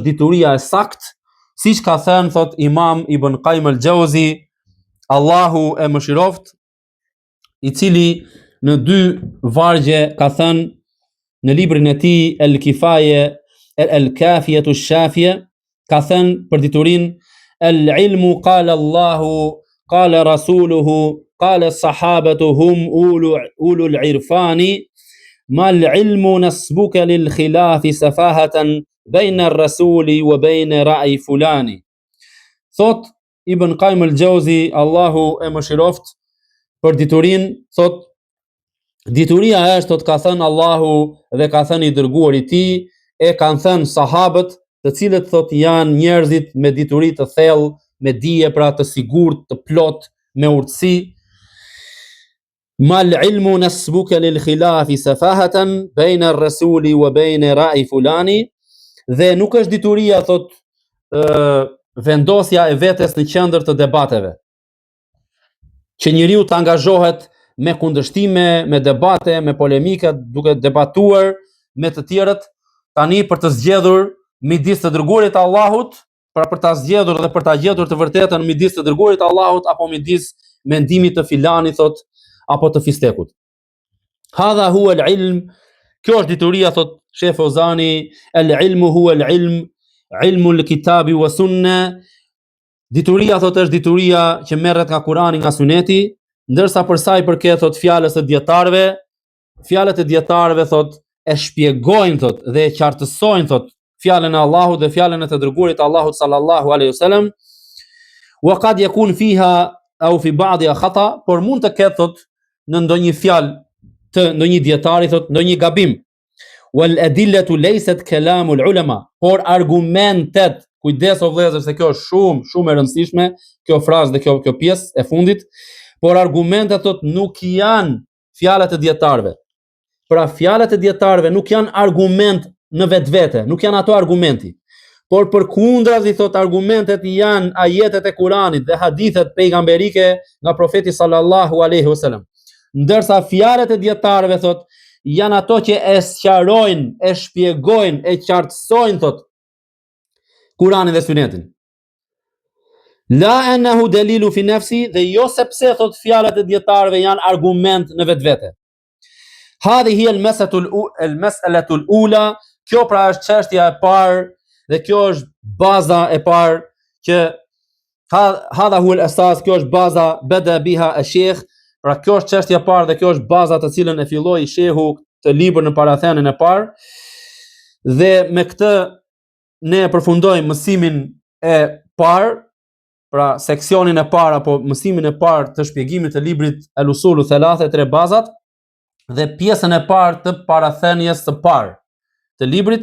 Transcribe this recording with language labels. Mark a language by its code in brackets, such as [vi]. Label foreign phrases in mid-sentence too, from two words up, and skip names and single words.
[sq] dituria e saktë, siç ka thënë thot Imam Ibn Qayyim al-Jauzi, Allahu e mëshiroft, i cili në 2 vargje ka thënë në librin e tij El-Kifaye El-Kafiyatu Ash-Shafiya, ka thënë për diturinë [ar] العلم قال الله قال رسوله قال الصحابة هم أولو العرفان ما العلم نصبك للخلاف سفاهة بين الرسول وبين رأي فلان. [sq] Thot Ibn Qayyim al-Jauzi, Allahu e mëshiroft, për diturinë, thot dituria është, thot, ka thënë Allahu dhe ka thënë i dërguari i tij, e kanë thënë sahabët, të cilët thot janë njerëzit me dituri të thellë, me dije pra të sigurt, të plot, me urtësi. [ar] ما العلم نصبك للخلاف سفاهة بين الرسول وبين رأي فلان, [sq] dhe nuk është dituria thot vendosja e vetes në qendër të debateve, që njeriu të angazhohet me kundërshtime, me debate, me polemika, duke debatuar me të tjerët, tani për të zgjedhur midis të dërguarit të Allahut, për ta zgjedhur dhe për ta gjetur të vërtetën midis të dërguarit të Allahut apo midis mendimit të filanit thot apo të fistekut. [ar] هذا هو العلم, [sq] kjo është dituria thot Sheh Fozani, [ar] العلم هو العلم علم الكتاب والسنة. [sq] Dituria thot është dituria që merret nga Kurani, nga Suneti, ndërsa për sa i përket thot fjalës së dietarëve, fjalët e dietarëve thot e shpjegojnë thot dhe e qartësojnë thot fjalën e Allahut dhe fjalën e të dërguarit të Allahut [ar] صلى الله عليه وسلم. وقد يكون فيها أو في بعضها خطأ, [sq] por mund të ketë thot në ndonjë fjalë të ndonjë dietari thot ndonjë gabim. [ar] والأدلة ليست كلام العلماء, [sq] por argumentet, kujdes o vëllezër se kjo është shumë e rëndësishme, kjo frazë dhe kjo pjesë e fundit, por argumentet thot nuk janë fjalët e dietarëve. Pra fjalët e dietarëve nuk janë argument në vetvete, nuk janë ato argumenti. Por përkundrazi thot argumentet janë ajetet e Kuranit dhe hadithet pejgamberike nga profeti [ar] صلى الله عليه وسلم. [sq] Ndërsa fjalët e dietarëve thot janë ato që e sqarojnë, e shpjegojnë, e qartësojnë thot Kurani dhe Sunetin. [ar] لا أنه دليل في نفسه, [sq] dhe jo sepse thot fjalët e dietarëve janë argument në vetvete. [ar] هذه المسألة الأولى, [sq] kjo pra është çështja e parë dhe kjo është baza e parë që [ar] هذا هو الأساس, [sq] kjo është baza [ar] بدأ بها الشيخ. [sq] Pra kjo është çështja e parë dhe kjo është baza të cilën e filloi shehu të libër në parathenën e parë. Dhe me këtë ne përfundojmë mësimin e parë, pra seksionin e parë apo mësimin e parë të shpjegimit të librit al-usulu thalatha, tre bazat, dhe pjesën e parë të parathenjes së parë të librit.